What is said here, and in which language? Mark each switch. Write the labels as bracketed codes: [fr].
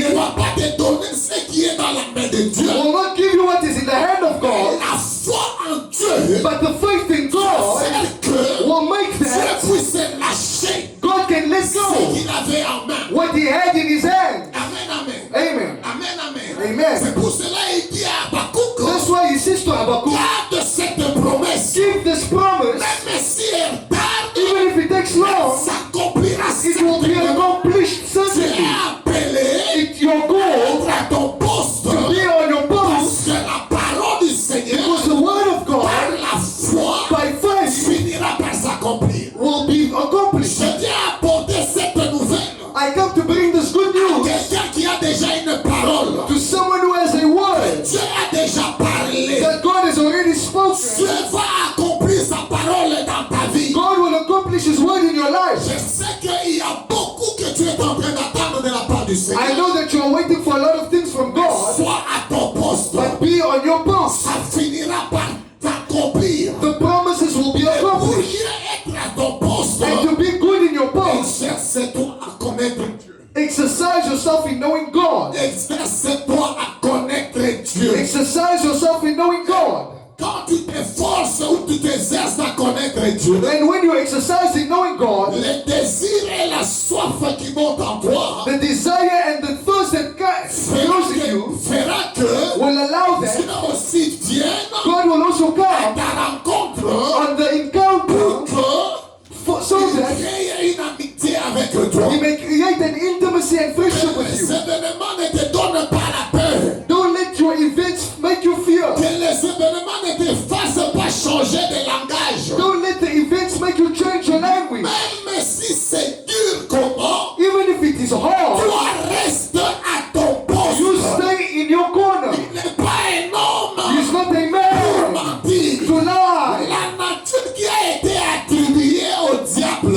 [fr] ne va pas te donner ce qui est dans la main de Dieu. [en] will not give you what is in the hand of God, [fr] La foi en Dieu [en] but the faith in God [fr] fait que [en] will make [fr] Dieu [en] that [fr] puisse lâcher [en] God can let [fr] ce [en] go [fr] qu'il avait en main. [en] what he had in his hand. Amen, amen. Amen. Amen, amen. Amen. [fr] C'est pour cela qu'il dit à Habakkuk, [en] That's why he says to Habakkuk, [fr] garde cette promesse. [en] keep this promise, [fr] Même si elle tarde, [en] even if it takes long, [fr] s'accomplira [en] it will be [fr] certainement. [en] accomplished [fr] Tu es [en] certainly. [fr] appelé [en] It's your goal [fr] être à ton poste [en] to be on your [fr] parce [en] post [fr] que la parole du Seigneur [en] because the word of [fr] par [en] God [fr] la foi [en] by faith [fr] finira par s'accomplir. [en] will be accomplished. [fr] Je viens apporter cette nouvelle [en] I come to bring this good [fr] à [en] news [fr] quelqu'un qui a déjà une parole. [en] to someone who has a word [fr] Dieu a déjà parlé. [en] that God has already [fr] Dieu [en] spoken. [fr] va accomplir sa parole dans ta vie. [en] God will accomplish his word in your life. [fr] Je sais qu'il y a beaucoup que tu es en train d'attendre de la part du [en] I [fr] Seigneur. [en] know that you are waiting for a lot of things from God, [fr] Sois à ton poste. [en] but be on your post. [fr] Ça finira par t'accomplir. [en] The promises will be [fr] Pour [en] accomplished. [fr] bien être à ton poste, [en] And to be good in your post, [fr] exerce-toi à connaître Dieu. [en] exercise yourself in knowing God. [fr] Exerce-toi à connaître Dieu. [en] Exercise yourself in knowing God. [fr] Quand tu t'efforces ou tu t'exerces à connaître Dieu, [en] And when you exercise in knowing God, [fr] le désir et la soif qui montent en toi [en] the desire and the thirst that grows in you [fr] fera que [en] will allow [fr] Dieu [en] that [fr] aussi vienne [en] God will also [fr] à [en] come [fr] ta rencontre [en] on the [fr] pour [en] encounter [fr] que [en] so that [fr] crée une amitié avec toi. [en] He may create an intimacy and friendship with [fr] Les [en] you. [fr] événements ne te donnent pas la peur. [en] Don't let your events make you fear. [fr] Que les événements ne te fassent pas changer de langage. [en] Don't let the events make you change your language. [fr] Même si c'est dur comment, [en] Even if it is hard, [fr] toi reste à ton poste. [en] you stay in your corner. [fr] Il n'est pas un homme [en] He's not a [fr] pour [en] man [fr] mentir. [en] to lie. [fr] La nature qui a été attribuée au diable,